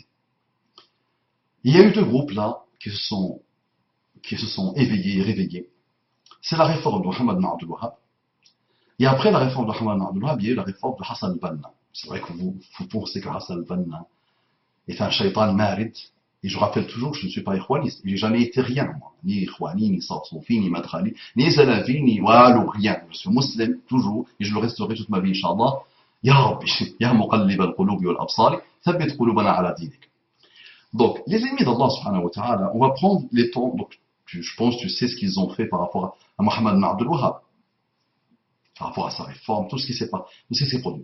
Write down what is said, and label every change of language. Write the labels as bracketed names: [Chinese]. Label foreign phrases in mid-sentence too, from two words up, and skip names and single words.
[French] Il y a eu deux groupes là qui se sont éveillés, réveillés. C'est la réforme de Mohamed bin Abdul Wahhab. Et après la réforme de Mohamed bin Abdul Wahhab, il y a eu la réforme de Hassan al-Banna. C'est vrai que vous pensez que Hassan al-Banna est un [Arabic] شيطان مارد. [French] Et je rappelle toujours que je ne suis pas ikhwaniste. Je n'ai jamais été rien, moi. Ni ikhwani, ni sarsofi, ni madrali, ni zalafi, ni walou, rien. Je suis musulman, toujours, et je le resterai toute ma vie, Inch'Allah. [Arabic] يا ربي يا مقلب القلوب والأبصار ثبت قلوبنا على دينك. [French] Donc, les ennemis d'Allah [Arabic] سبحانه وتعالى, [French] on va prendre les temps, donc je pense que tu sais ce qu'ils ont fait par rapport à Mohamed bin Abdul Wahhab, par rapport à sa réforme, tout ce qui s'est produit.